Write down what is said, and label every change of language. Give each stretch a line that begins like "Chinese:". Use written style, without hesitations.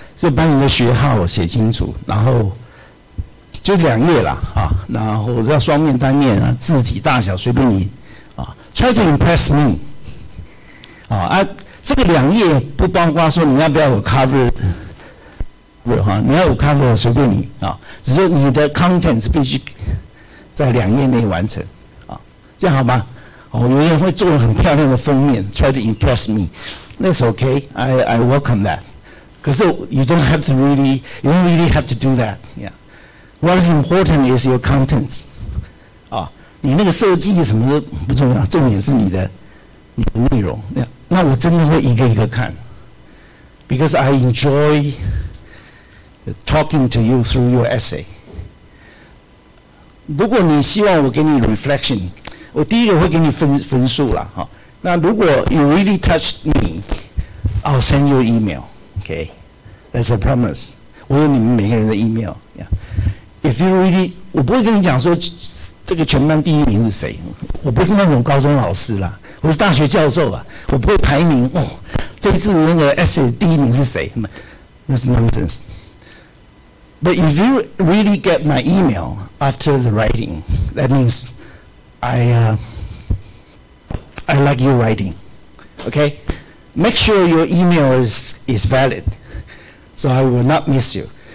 Chinese: 就把你的学号写清楚，然后就2页啦啊，然后要双面单面啊，字体大小随便你啊 ，
English: try to impress me
Chinese: 这个2页不包括说你要不要有 cover 哈，你要有 cover 随便你啊，只是你的 contents 必须在2页内完成啊，这样好吗？有人会做很漂亮的封面 ，
English: try to impress me， that's okay. I welcome that.
Chinese: 可是
English: you don't really have to do that. Yeah. What is important is your contents.
Chinese: 你那个设计什么都不重要，重点是你的内容。那我真的会一个一个看
English: ，because I enjoy talking to you through your essay.
Chinese: 如果你希望我给你 reflection， 我第一个会给你分数啦，哈。那如果
English: you really touched me, I'll send you an email. Okay, that's a promise.
Chinese: 我有你们每个人的 email.
English: Yeah. If you really，
Chinese: 我不会跟你讲说这个全班第1名是谁，我不是那种高中老师啦，我是大学教授啊，我不会排名哦。这一次那个 essay 第1名是谁？
English: 那是 nonsense. But if you really get my email after the writing, that means I like your writing. Okay? Make sure your email is valid, so I will not miss you.